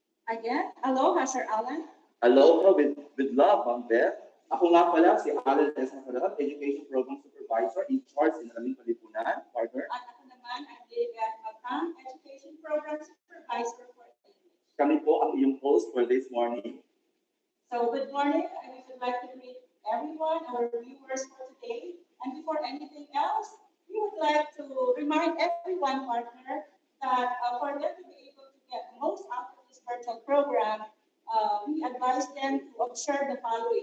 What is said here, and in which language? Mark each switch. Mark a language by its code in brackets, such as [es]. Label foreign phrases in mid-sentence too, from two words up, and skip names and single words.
[en] Again, aloha, Sir Alan. Aloha with love, [tl] Ma'am Beth. Ako nga pala si Alan S. Nacarot, [en] Education Program Supervisor in charge in Araming Kalipunan, partner. [tl] At ako naman ang Lilian Magam, [en] Education Program Supervisor for English. [tl] Kami po ang iyong host [en] for this morning. So, good morning. I would like to greet everyone, our viewers for today. And before anything else, we would like to remind everyone, partner, that for them to be able to get the most out of this virtual program, we advise them to observe the following.